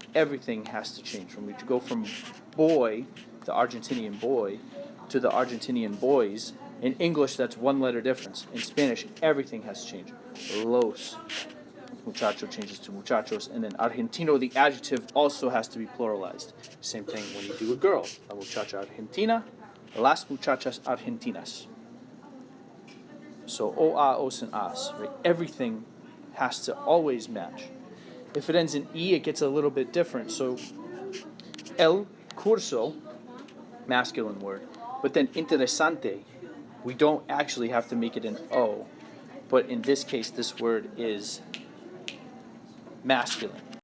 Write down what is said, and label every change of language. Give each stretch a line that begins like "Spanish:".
English: Everything has to change. When we go from boy, the Argentinian boy, to the Argentinian boys, in English that's one letter difference. In Spanish, everything has to change. Los muchacho changes to muchachos, and then argentino, the adjective, also has to be pluralized. Same thing when you do a girl.
Spanish: La muchacha argentina, las muchachas argentinas.
English: So o-a, os, and as, right? Everything has to always match. If it ends in E, it gets a little bit different. So el curso, masculine word, but then interesante, we don't actually have to make it an O, but in this case, this word is masculine.